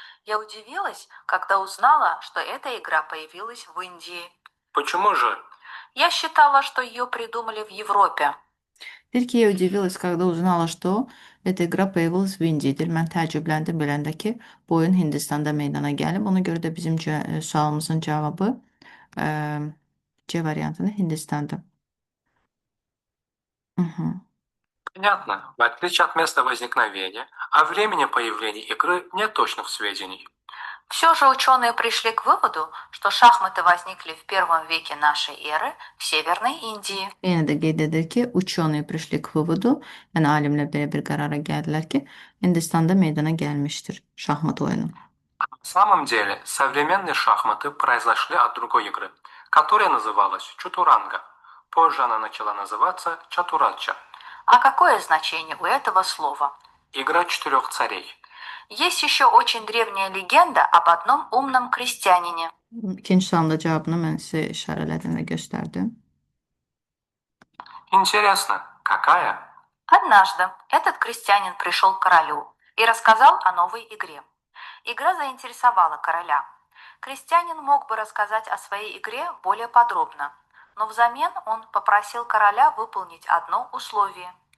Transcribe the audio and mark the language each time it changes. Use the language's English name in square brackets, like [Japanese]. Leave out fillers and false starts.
[Russian] Я удивилась, когда узнала, что эта игра появилась в Индии. Почему же? Я считала, что ее придумали в Европе. Türkiye удивилась, когда узнала, что эта игра появилась в Индии. [Azerbaijani] Mən təəccübləndim biləndə ki, bu oyun Hindistanda meydana gəlib. Ona görə də bizim sualımızın cavabı C variantında Hindistan'da. [Russian] Угу. Понятно. В отличие от места возникновения, о времени появления игры нет точных сведений. Все же ученые пришли к выводу, что шахматы возникли в первом веке нашей эры в Северной Индии. [Azerbaijani] Yenə də qeyd edir ki, [Russian] ученые пришли к выводу, [Azerbaijani] yəni alimlər belə bir qərara gəldilər ki, Hindistanda meydana gəlmişdir şahmat oyunu. [Russian] На самом деле, современные шахматы произошли от другой игры, которая называлась чатуранга. Позже она начала называться чатураджа. А какое значение у этого слова? Игра четырех царей. Есть еще очень древняя легенда об одном умном крестьянине. [Azerbaijani] İkinci sualın da cavabını mən sizə işarələdim və göstərdim. [Russian] Интересно, какая? Однажды этот крестьянин пришел к королю и рассказал о новой игре. Игра заинтересовала короля. Крестьянин мог бы рассказать о своей игре более подробно, но взамен он попросил короля выполнить одно условие.